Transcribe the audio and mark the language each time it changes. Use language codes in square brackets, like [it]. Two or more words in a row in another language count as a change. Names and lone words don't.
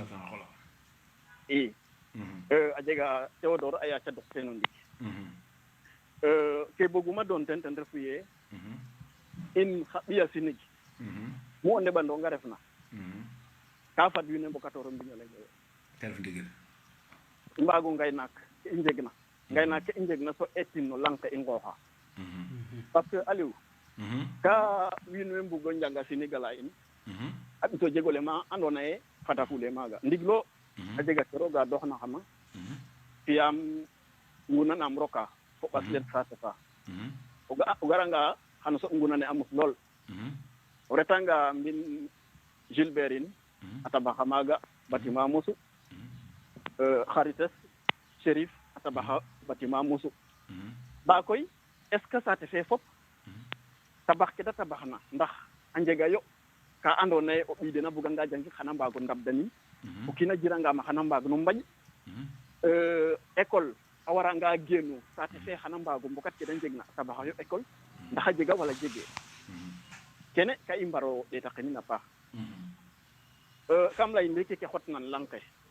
[srr] i a jega Théodore a yaaca dox teen o ndik ke boguma doon teen ten refu yee in xa ɓiya sinig mu o ndeɓandonga refna ka fad wiin we mbokatooro mbiñ o leŋoyo i mbaago ngaynaak ke i njegna ngaynaak ke i njegna so eetin no lang ke i nqooxa [fr] parce que [srr] Aliou ka wiin we mbugo njanga sinig ala in a ɓis o jeg ole ma andoona yee fadafule maaga ndiglo a jega ke rooga doxna xama fiyaam ngunanaam roka fo ɓas len saate fa o garanga xano soɓ ngunane a mos lool o retanga mbin Gilbert in a tabaxa maaga bâtiment mosu Kharites Chérif a tabaxa bâtiment mosu ba koy [fr] est ce que [srr] saate fe fop tabax ke da tabaxna ndax a njega yo ka andoona yee o ɓiy den a buganga jangik xana mbaago ndabdanin o kiin a jirangama xana mbaag no mbaƴ école a waranga geenu saate fe xana mbaago mbokat ke da njegna a tabaxayo école ndax a jega wala jegee kene ka i mbaro ɗeetaqinin a paax kam lay ndiiki ke xotnan lang ke